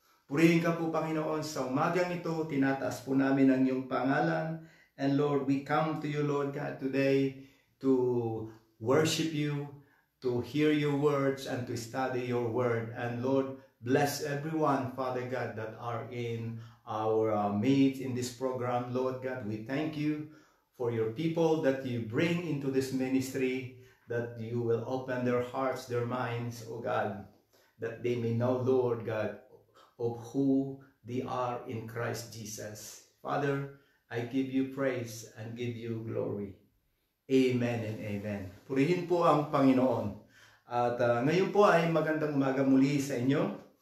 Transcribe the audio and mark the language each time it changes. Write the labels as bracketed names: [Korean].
[Filipino] Purihin ka po, Panginoon, sa umagang ito. Tinataas po namin ang iyong pangalan. [English] And Lord, we come to you, Lord God, today to worship you, to hear your words, and to study your word. And Lord, bless everyone, Father God, that are in our midst in this program. Lord God, we thank you for your people that you bring into this ministry, that you will open their hearts, their minds, oh God, that they may know, Lord God, of who they are in Christ Jesus. Father, I give you praise and give you glory. Amen and amen. [Filipino] Purihin po ang Panginoon. At ngayon po ay magandang umaga muli sa inyo.